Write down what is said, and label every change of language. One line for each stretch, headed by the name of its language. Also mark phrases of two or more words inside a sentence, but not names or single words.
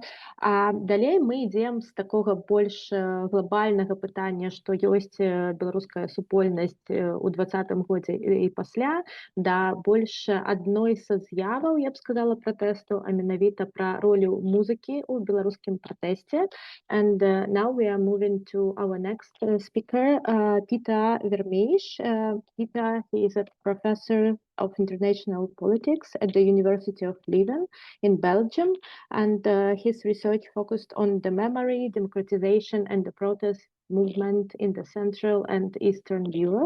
Belarusian: А далей мы ідзем з такога больш глобальнага пытання, што ёсць беларуская супольнасць у 2020 годзе і пасля, да больш адной са з'яваў, я б сказала, пратэсту, а менавіта пра ролю музыкі ў беларускім пратэсце.
English: And now we are moving to our next speaker, Petэр Vermeersch. Petэр, he is a professor of international politics at the University of Leiden in Belgium, and his research focused on the memory, democratization, and the protest movement in the Central and Eastern Europe.